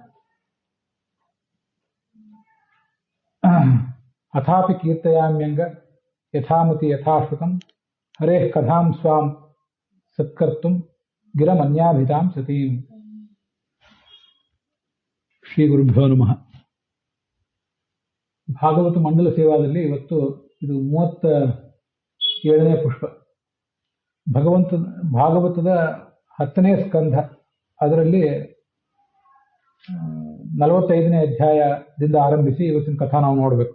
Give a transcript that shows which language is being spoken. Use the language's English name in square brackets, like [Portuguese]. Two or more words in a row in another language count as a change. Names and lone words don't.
[Sanskrit] अथापि कीर्तयाम्यङ्ग यथामति यथाश्रुतं हरेः कथां स्वां सत्कर्तुं गिरमन्याभितां सतीम् ಶ್ರೀ ಗುರುಭ್ಯೋ ನಮಃ. [Kannada] ಭಾಗವತ ಮಂಡಲ ಸೇವಾದಲ್ಲಿ ಇವತ್ತು ಇದು 37ನೇ ಪುಷ್ಪ. ಭಾಗವತದ 10ನೇ ಸ್ಕಂಧ, ಅದರಲ್ಲಿ 45ನೇ ಅಧ್ಯಾಯದಿಂದ ಆರಂಭಿಸಿ ಇವತ್ತಿನ ಕಥಾ ನಾವು ನೋಡಬೇಕು.